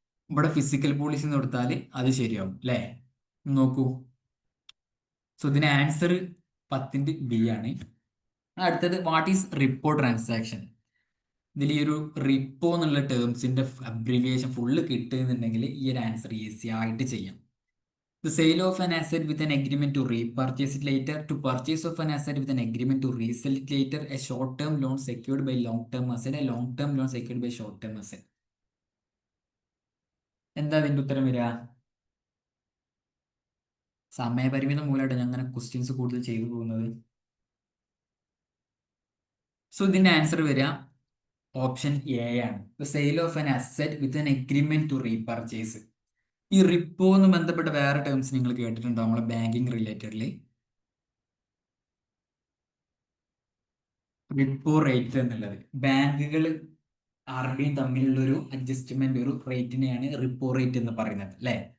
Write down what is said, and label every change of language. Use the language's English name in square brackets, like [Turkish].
[Malayalam] ഇവിടെ physical policy എന്ന് കൊടുത്താൽ അത് ശരിയാവും അല്ലേ? നോക്കൂ, സോ ഇതിന് ആൻസർ 10ന്റെ B ആണ്. അടുത്തത്, [English] What is repo transaction? [Malayalam] ഇതിൽ ഈ ഒരു റിപ്പോ എന്നുള്ള ടേംസിന്റെ അബ്രിവിയേഷൻ ഫുള്ള് കിട്ടുന്നുണ്ടെങ്കിൽ ഈ ഒരു ആൻസർ ഈസി ആയിട്ട് ചെയ്യാം. [English] The sale of an asset with an agreement to repurchase it later, to purchase of an asset with an agreement to resell it later, a short-term loan secured by long-term asset, a long-term loan secured by short-term asset. [Malayalam] എന്താ അതിന്റെ ഉത്തരം വരിക? സമയപരിമിതം മൂലമായിട്ട് ഞാൻ അങ്ങനെ questions കൂടുതൽ ചെയ്തു പോകുന്നത്. So ഇതിന്റെ ആൻസർ വരിക ഓപ്ഷൻ എ ആണ്. [English] The sale of an asset with an agreement to repurchase. [Malayalam] ഈ റിപ്പോ എന്ന് ബന്ധപ്പെട്ട വേറെ ടേംസ് നിങ്ങൾ കേട്ടിട്ടുണ്ടോ നമ്മളെ ബാങ്കിങ് റിലേറ്റഡിൽ? റിപ്പോ റേറ്റ് എന്നുള്ളത് ബാങ്കുകൾ RBI തമ്മിലുള്ള ഒരു അഡ്ജസ്റ്റ്മെന്റ്, ഒരു റേറ്റിനെയാണ് റിപ്പോ റേറ്റ് എന്ന് പറയുന്നത് അല്ലേ?